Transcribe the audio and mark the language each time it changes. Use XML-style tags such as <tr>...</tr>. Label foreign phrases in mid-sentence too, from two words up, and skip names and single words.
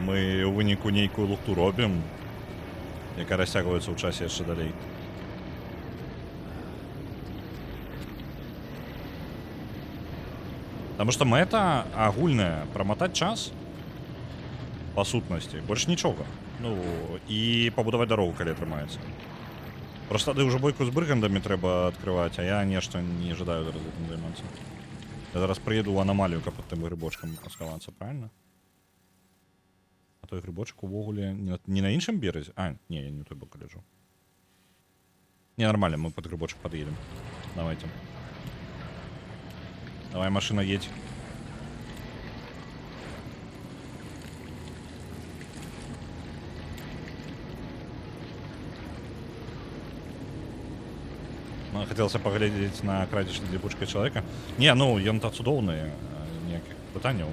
<be>Мы ў выніку нейкую лухту робім, якая расцягваецца ў часе яшчэ далей.</be> <ru>Потому что</ru> <be>мэта агульная прамотаць час па сутнасці, больш нічога. Ну, і пабудаваць дарогу, калі атрымаецца. Просто тады ўжо бойку з брыгандамі трэба адкрываць, а я нешта не жадаю зараз гэтым займацца. Я зараз прыеду ў анамалію, каб пад тым грибочкам схавацца, правильно? А той грибочак увогуле не на іншым беразе? А, не, я не той бок ляжу.</be> <ru>Не, нормально, мы под грибочек подъедем. Давайте. Давай, машина, едь. Хотелся поглядеть на</ru> <be>крадзеж ліпучка чалавека. Не, ну, ён та цудоўны, ніякіх пытанняў.</be>